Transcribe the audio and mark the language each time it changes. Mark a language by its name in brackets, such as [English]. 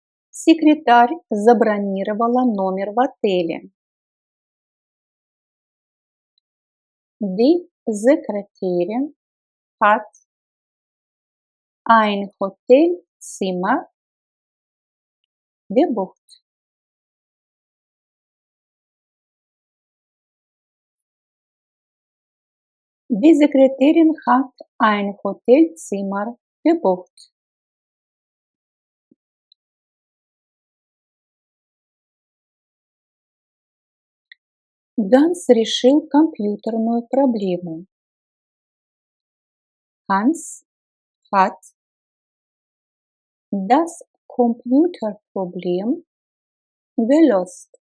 [Russian] Секретарь забронировала номер в отеле. [German] Die Sekretärin hat ein Hotelzimmer gebucht. Die Sekretärin hat ein Hotelzimmer gebucht. [Russian] Ганс решил компьютерную проблему. [German] Hans hat das Computerproblem gelöst.